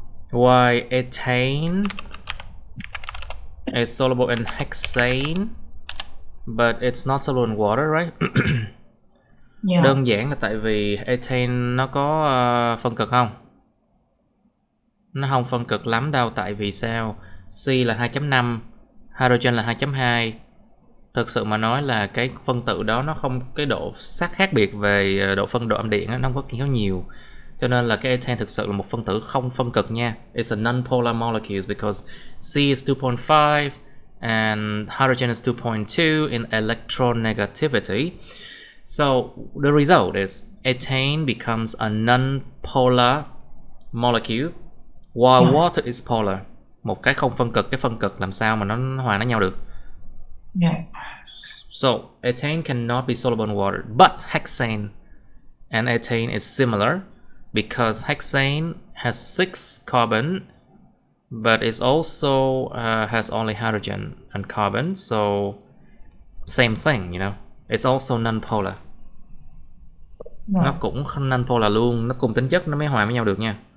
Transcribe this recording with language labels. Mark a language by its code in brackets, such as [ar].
[en] Why ethane is soluble in hexane but it's not soluble in water, right? Yeah. [vi] Đơn giản là tại vì ethane nó có phân cực không? Nó không phân cực lắm đâu, tại vì sao? C là 2.5, hydrogen là 2.2. Thực sự mà nói là cái phân tử đó nó không, cái độ sắc khác biệt về độ phân độ âm điện đó, nó không có kéo nhiều. Cho nên là cái ethane thực sự là một phân tử không phân cực nha. [en] It's a non-polar molecule because C is 2.5 and hydrogen is 2.2 in electronegativity. So the result is ethane becomes a non-polar molecule while water is polar. [vi] Một cái không phân cực, cái phân cực làm sao mà nó hòa nó nhau được? [en] Yeah. So ethane cannot be soluble in water, but hexane and ethane is similar because hexane has 6 carbon, but it also has only hydrogen and carbon, so same thing, you know. It's also non-polar. [vi] Nó cũng non-polar luôn, nó cùng tính chất nó mới hòa với nhau được nha.